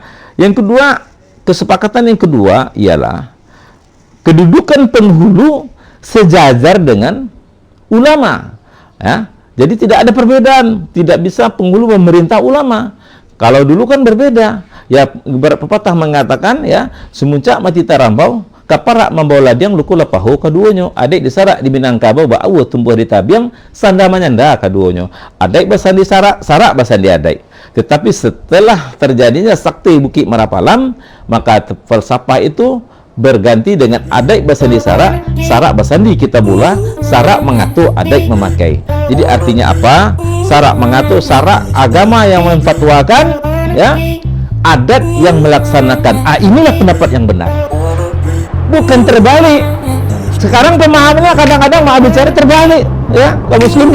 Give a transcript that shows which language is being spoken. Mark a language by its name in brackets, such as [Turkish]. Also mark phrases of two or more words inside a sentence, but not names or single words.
[Indonesian] Yang kedua, kesepakatan yang kedua ialah kedudukan penghulu sejajar dengan ulama. Ya, jadi tidak ada perbedaan, tidak bisa penghulu memerintah ulama. Kalau dulu kan berbeda. Ya, pepatah mengatakan ya, [Minangkabau] semuncak mati tarambau, kaparak membawa ladiang luku lepahu kaduonyo, adik disarak di Minangkabau ba'u tumbuh di tabiang sanda manyanda kaduonyo, adik basan di sarak basan di adik. [Indonesian] Tetapi setelah terjadinya Sakti Bukit Marapalam, maka falsafah itu berganti dengan [Minangkabau] adik basan di sarak basan di kitabullah, sarak mengatur adik memakai. [Indonesian] Jadi artinya apa? Sarak mengatur, sarak agama yang memfatwakan, ya, adat yang melaksanakan. Inilah pendapat yang benar. Bukan terbalik. Sekarang pemahamannya kadang-kadang mau bicara terbalik, ya, kaum muslimin.